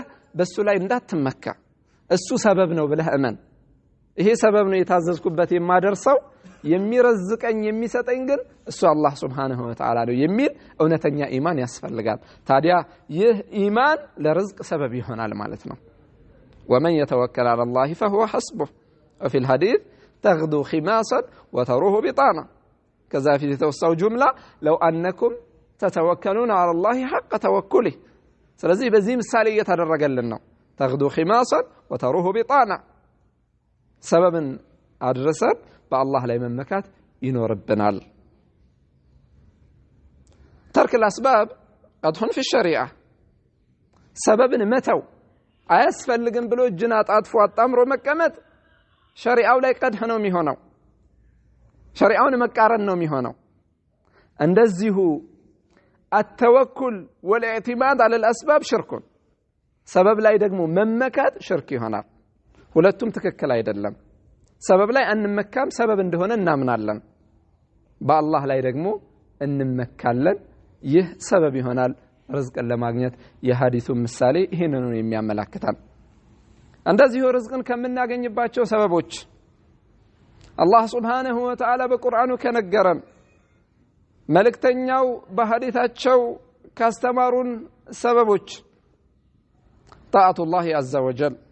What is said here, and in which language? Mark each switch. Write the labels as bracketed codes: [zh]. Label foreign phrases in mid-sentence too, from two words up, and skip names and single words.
[am] በሱ ላይ እንዳትመካ እሱ ሰበብ ነው ብለህ እመን ይሄ ሰበብ ነው የታዘዝኩበት የማደርሰው የሚረዝቀኝ የሚሰጠኝ ግን እሱ አላህ [ar] سبحانه وتعالى [am] ነው የሚል እውነተኛ ኢማን ያስፈልጋል ታዲያ ይህ ኢማን ለርዝቅ ሰበብ ይሆናል ማለት ነው [ar] ومن يتوكل على الله فهو حسبه وفي الحديث تغدو خماصا وتروح بطانا كذا في توسع جملة لو أنكم تتوكلون على الله حق توكله [am] ስለዚህ በዚህ ምሳሌ እየተደረገልን ነው [ar] تغدو خماصا وتروح بطانا سببا [am] አድርሰን በአላህ ላይ መመካት ይኖርብናል [ar] ترك الأسباب قدح في الشريعة سببا [am] متوا አያስፈልግም ብሎ እጅን አጣጥፎ አጣምሮ መቀመጥ ሸሪዓው ላይ ቀድህ ነው የሚሆነው ሸሪዓውን መቃረን ነው የሚሆነው እንደዚሁ [ar] التوكل والاعتماد على الأسباب شرك [am] سبب ላይ ደግሞ መመካት ሽርክ ይሆናል ሁለቱም ትክክል አይደለም ሰበብ ላይ አንመካም ሰበብ እንደሆነ እናምናለን በአላህ ላይ ደግሞ እንመካለን ይህ ሰበብ ይሆናል ርዝቅን ለማግኘት የሐዲሱ ምሳሌ ይሄንን ነው የሚያመላክታል እንደዚሁ ርዝቅን ከምናገኝባቸው ሰበቦች አላህ [ar] سبحانه وتعالى [am] በቁርአኑ ከነገረን መልእክተኛው በሐዲታቸው ካስተማሩን ሰበቦች ጣዓቱላህ [ar] عز وجل